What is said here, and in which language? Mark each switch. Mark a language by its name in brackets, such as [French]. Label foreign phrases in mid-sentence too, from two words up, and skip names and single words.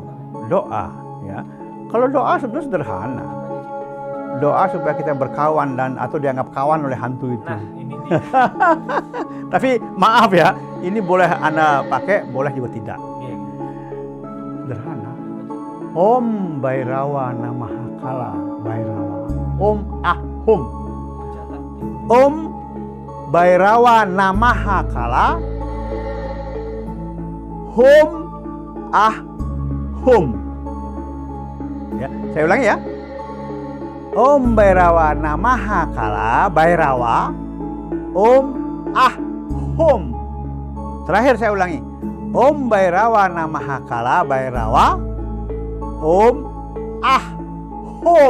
[Indonesian] Doa, ya. Kalau doa sebenarnya sederhana. Doa supaya kita berkawan atau dianggap kawan oleh hantu itu. nah ini dia. Tapi maaf ya, ini boleh Anda pakai, boleh juga tidak. Iya. Sederhana. [Sanskrit] Om Bhairawa Namaha Kala Bhairawa. Om Ahum. [Indonesian] Catat. [Sanskrit] Om Bhairawa Namaha Kala Hum Ahum. [Indonesian] Ya, saya ulangi ya. [Sanskrit] Om Bhairawa Namaha Kala Bhairawa Om Ahum. [Indonesian] Terakhir saya ulangi. [Sanskrit] Om Bhairawa Namaha Kala Bhairawa Om Ahum.